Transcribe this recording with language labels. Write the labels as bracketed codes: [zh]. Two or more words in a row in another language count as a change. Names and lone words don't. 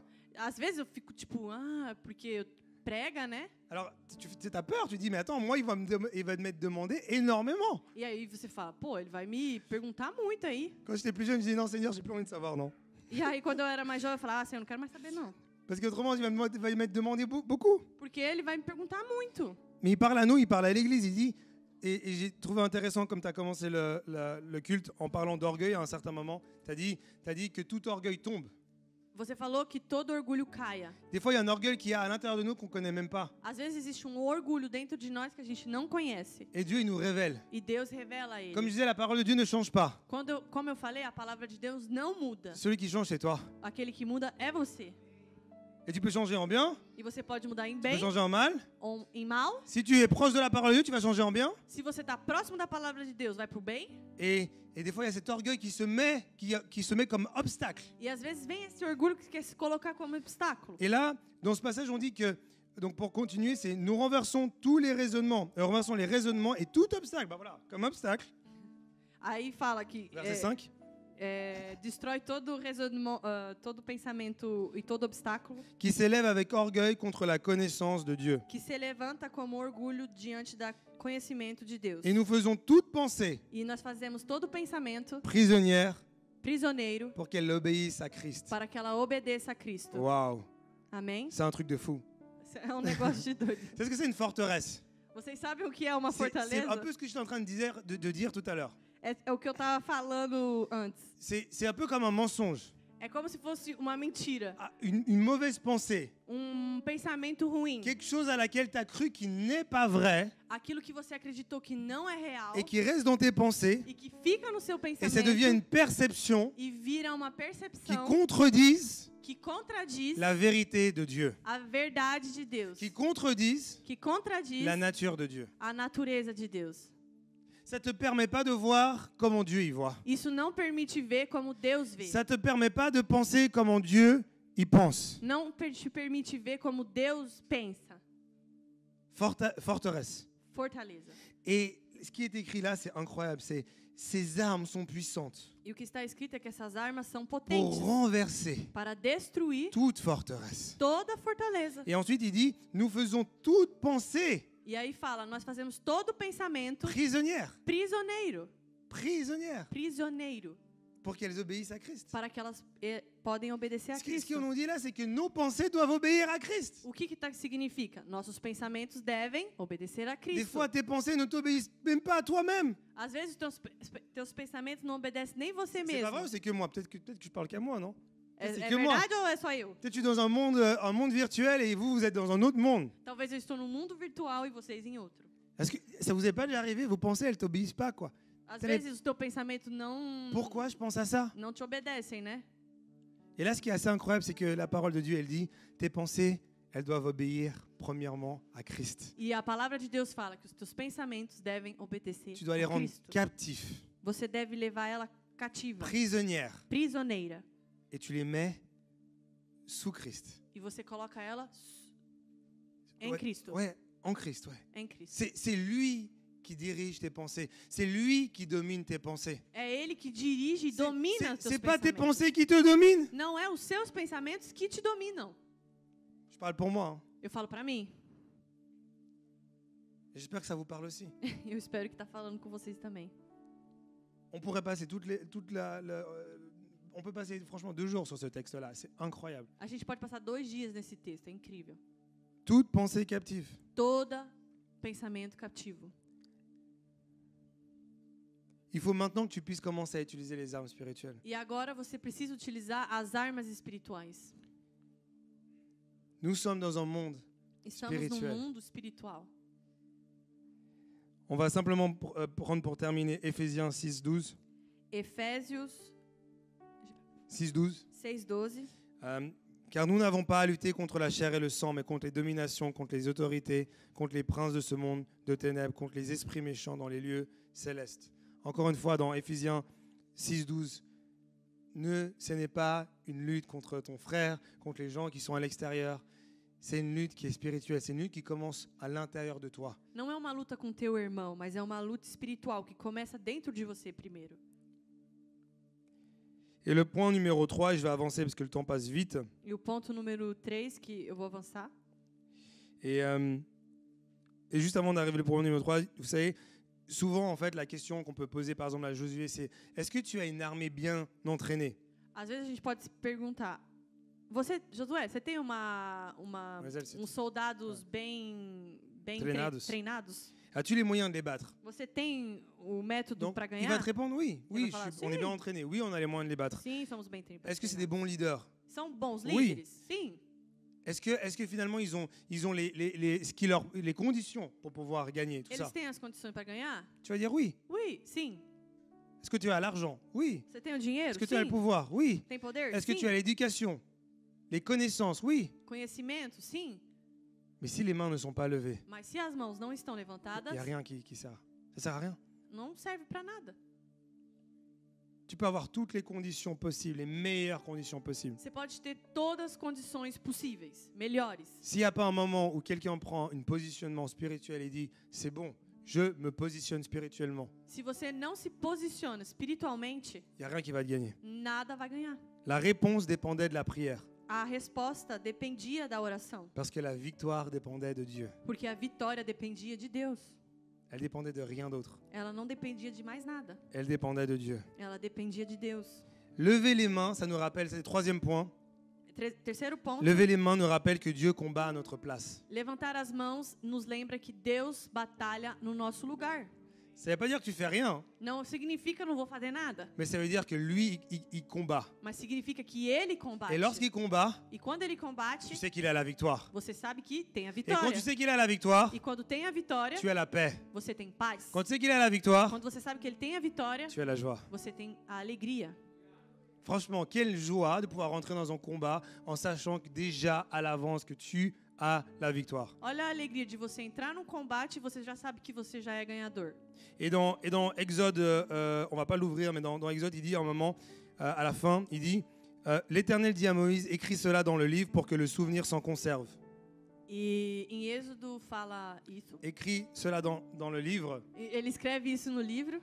[pt] Às vezes eu fico tipo, porque prega, né? [fr] Alors, tu as peur, tu dis, mais attends, moi, il va me demander énormément. [pt] E aí você fala, pô, ele vai me perguntar muito aí. [fr] Quand j'étais plus jeune, je disais, non, Seigneur, j'ai plus envie de savoir, non. [pt] E aí quando eu era mais jovem, eu falava, Senhor, eu não quero mais saber não. [fr] Parce qu'autrement, il va me demander beaucoup. [pt] Porque ele vai me perguntar muito. [fr] Mais il parle à nous, il parle à l'église, il dit, et j'ai trouvé intéressant comme tu as commencé le culte en parlant d'orgueil à un certain moment, tu as dit que tout orgueil tombe. [pt] Você falou que todo orgulho caia. [fr] Des fois, il y a un orgueil qui est à l'intérieur de nous qu'on ne connaît même pas. [pt] Às vezes existe orgulho dentro de nós que a gente não conhece. [fr] Et Dieu, il nous révèle. [pt] E Deus revela ele. [fr] Comme je disais, la parole de Dieu ne change pas. [pt] Como eu falei, a palavra de Deus não muda. [fr] Celui qui change, c'est toi. [pt] Aquele que muda é você. [fr] Et tu peux changer en bien, [pt] E você pode mudar em [fr] tu peux [pt] bem [fr] changer en mal. [pt] ou em mal. [fr] Si tu es proche de la parole de Dieu, tu vas changer en bien. [pt] Se você está próximo da palavra de Deus, vai pro bem. [fr] Et des fois, il y a cet orgueil qui se met comme obstacle. [pt] E às vezes vem esse orgulho que quer se colocar como obstáculo. [fr] Et là, dans ce passage, on dit que, donc pour continuer, c'est nous renversons tous les raisonnements. Renversons les raisonnements et tout obstacle. Bah voilà, comme obstacle. [pt] Aí fala que [fr] Verset 5. [pt] destrói todo raisonnement, todo pensamento e todo obstáculo [fr] Qui s'élève avec orgueil contre la connaissance de Dieu. [pt] que se levanta como orgulho diante do conhecimento de Deus. [fr] Et nous faisons toute pensée [pt] E nós fazemos todo pensamento [fr] prisonnière [pt] prisioneiro [fr] pour qu'elle obéisse à Christ. [pt] para que ela obedeça a Cristo. [fr] Waouh, [pt] Amém? [fr] c'est un truc de fou. [pt] É um negócio de doido. [fr] C'est ce que c'est une forteresse. [pt] Vocês sabem o que é uma [fr] C'est un [pt] fortaleza? [fr] peu ce que j'étais en train de dire tout à l'heure. [pt] É o que eu estava falando antes. [fr] C'est un peu comme un mensonge. [pt] É como se fosse uma mentira, [fr] une mauvaise pensée, [pt] pensamento ruim, [fr] quelque chose à laquelle tu as cru qui n'est pas vrai [pt] aquilo que você acreditou que não é real [fr] et qui reste dans tes pensées, [pt] e que fica no seu [fr] et ça devient [pt] pensamento [fr] une perception [pt] e vira uma [fr] qui [pt] percepção [fr] contredisent [pt] que contradiz [fr] la vérité de Dieu, [pt] a verdade de Deus, [fr] qui contredisent [pt] que contradiz [fr] la nature de Dieu. [pt] a natureza de Deus. [fr] Ça ne te permet pas de voir comment Dieu y voit. [pt] Isso não permite ver como Deus vê. [fr] Ça ne te permet pas de penser comment Dieu y pense. [pt] Não te permite ver como Deus pensa. [fr] Forteresse. [pt] Fortaleza. [fr] Et ce qui est écrit là, c'est incroyable. C'est ces armes sont puissantes [pt] E o que está escrito é que essas armas são [fr] pour [pt] potentes [fr] renverser [pt] para destruir [fr] toute forteresse. [pt] toda fortaleza. [fr] Et ensuite, il dit, nous faisons toute pensée [pt] E aí fala, nós fazemos todo pensamento [fr] prisonnière, [pt] prisioneiro, [fr] pour qu'elles obéissent à Christ. [pt] para que elas podem obedecer a [fr] Ce qu'on [pt] Cristo. [fr] nous dit là, c'est que nos pensées doivent obéir à Christ. [pt] O que significa? Nossos pensamentos devem obedecer a [fr] Des [pt] Cristo. [fr] fois, tes pensées ne t'obéissent même pas à toi-même. [pt] Às vezes, teus pensamentos não obedecem nem você [fr] C'est pas [pt] mesmo. [fr] vrai ou c'est que moi? Peut-être que je parle qu'à moi, non? [pt] É [fr] c'est que moi. [pt] verdade ou é só eu? [fr] Peut-être que je suis dans un monde virtuel et vous êtes dans un autre monde. [pt] Talvez eu estou num mundo virtual e vocês em outro. [fr] Est-ce que ça vous est pas déjà arrivé? Vos pensées, elles t'obéissent pas, quoi. [pt] Às Tele- vezes, o teu pensamento não [fr] Pourquoi je pense à ça? [pt] não te obedecem, né? [fr] Et là, ce qui est assez incroyable, c'est que la parole de Dieu, elle dit, tes pensées, elles doivent obéir premièrement à Christ. [pt] E a palavra de Deus fala que os teus pensamentos devem obedecer [fr] Tu dois les [pt] a [fr] rendre [pt] Cristo. [fr] captifs, [pt] Você deve levar ela cativa, [fr] prisonnières, [pt] prisioneira. [fr] et tu les mets sous Christ. [pt] E você coloca ela em [fr] Ouais, [pt] Cristo. [fr] ouais, en Christ, ouais. [pt] Em Cristo. [fr] C'est lui qui dirige tes pensées. C'est lui qui domine tes pensées. [pt] É Ele que dirige e domina os teus [fr] C'est pas tes [pt] pensamentos. [fr] pensées qui te dominent. [pt] Não é os seus pensamentos que te dominam. [fr] Je parle pour moi. Hein. [pt] Eu falo pra mim. [fr] Et j'espère que ça vous parle aussi. [pt] Eu espero que tá falando com vocês também. [fr] On pourrait passer on peut passer franchement 2 jours sur ce texte-là. C'est incroyable. [pt] A gente pode passar 2 dias nesse texto, é incrível. [fr] Toute pensée captive. [pt] Toda pensamento captivo. [fr] Il faut maintenant que tu puisses commencer à utiliser les armes spirituelles. [pt] E agora você precisa utilizar as armas espirituais. [fr] Nous sommes dans un monde. [pt] Estamos [fr] Espirituel. [pt] num mundo espiritual. [fr] On va simplement prendre pour terminer Éphésiens 6:12. [pt] Efésios 6:12. 6:12. [fr] Car nous n'avons pas à lutter contre la chair et le sang, mais contre les dominations, contre les autorités, contre les princes de ce monde de ténèbres, contre les esprits méchants dans les lieux célestes. Encore une fois, dans Éphésiens 6:12, ce n'est pas une lutte contre ton frère, contre les gens qui sont à l'extérieur. C'est une lutte qui est spirituelle. C'est une lutte qui commence à l'intérieur de toi. [pt] Não é uma luta com teu irmão, mas é uma luta espiritual que começa dentro de você primeiro. [fr] Et le point numéro 3, et je vais avancer parce que le temps passe vite. [pt] E o ponto número 3, que eu vou avançar. [fr] Et juste avant d'arriver au point numéro 3, vous savez, souvent, en fait, la question qu'on peut poser, par exemple, à Josué, c'est est-ce que tu as une armée bien entraînée? [pt] Às vezes a gente pode se perguntar, Josué, você tem soldados bem treinados? [fr] As-tu les moyens de les battre? [pt] Você tem o método [fr] Donc, [pt] para [fr] il va [pt] ganhar? [fr] te répondre oui. Il va Oui, falloir, on est si. bien entraîné. Oui, on a les moyens de les battre. [pt] Sim, somos bem treinados. [fr] Est-ce que c'est des bons leaders? [pt] São bons [fr] Oui. [pt] líderes? Sim. [fr] Est-ce que finalement, ils ont les conditions pour pouvoir gagner tout [pt] Eles [fr] ça? [pt] têm as condições para ganhar? [fr] Tu vas dire oui. [pt] Oui, sim. [fr] Est-ce que tu as l'argent? Oui. [pt] Você tem o dinheiro? [fr] Est-ce que tu as le [pt] Sim. [fr] pouvoir? Oui. [pt] Tem poder? [fr] Est-ce que [pt] Sim. [fr] tu as l'éducation? Les connaissances? Oui. [pt] Conhecimento? Sim. [fr] Mais si les mains ne sont pas levées, [pt] Mas se as mãos não estão [fr] il [pt] levantadas, [fr] n'y a rien qui sert. Ça sert à rien. [pt] não serve para nada. [fr] Tu peux avoir toutes les conditions possibles, les meilleures conditions possibles. [pt] Você pode ter todas as condições possíveis, melhores. [fr] S'il n'y a pas un moment où quelqu'un prend un positionnement spirituel et dit « c'est bon, je me positionne spirituellement [pt] Se você não se posiciona espiritualmente, », [fr] il n'y a rien qui va te gagner. [pt] nada vai ganhar. [fr] La réponse dépendait de la prière [pt] A resposta dependia da oração, [fr] parce que la victoire dépendait de Dieu. [pt] porque a vitória dependia de Deus. [fr] Elle dépendait de rien d'autre. [pt] Ela não dependia de mais nada. [fr] Elle dépendait de Dieu. [pt] Ela dependia de Deus. [fr] Lever les mains, ça nous rappelle, c'est le troisième point. [pt] Terceiro ponto, [fr] Lever les mains nous rappelle que Dieu combat à notre place. [pt] levantar as mãos nos lembra que Deus batalha no nosso lugar. [fr] Ça ne veut pas dire que tu fais rien, [pt] não significa não vou fazer nada, [fr] mais ça veut dire que lui, il combat. [pt] mas significa que ele combate. [fr] Et lorsqu'il combat, [pt] E quando ele combate, [fr] tu sais qu'il a la victoire. [pt] você sabe que tem a [fr] Et quand [pt] vitória. [fr] tu sais qu'il a la victoire, [pt] E quando tem a vitória, [fr] tu as la paix. [pt] você tem paz. [fr] Quand tu sais qu'il a la victoire, [pt] Quando você sabe que ele tem a vitória, [fr] tu as la joie. [pt] você tem a alegria. [fr] Franchement, quelle joie de pouvoir rentrer dans un combat en sachant que déjà à l'avance que tu as la victoire. [pt] Olha a alegria de você entrar num combate e você já sabe que você já é ganhador. [fr] Et dans Exode, on va pas l'ouvrir, mais dans Exode, il dit à un moment, à la fin, il dit l'Éternel dit à Moïse, écris cela dans le livre pour que le souvenir s'en conserve. [pt] E em Êxodo fala isso. [fr] Écris cela dans le livre [pt] Ele escreve isso no livro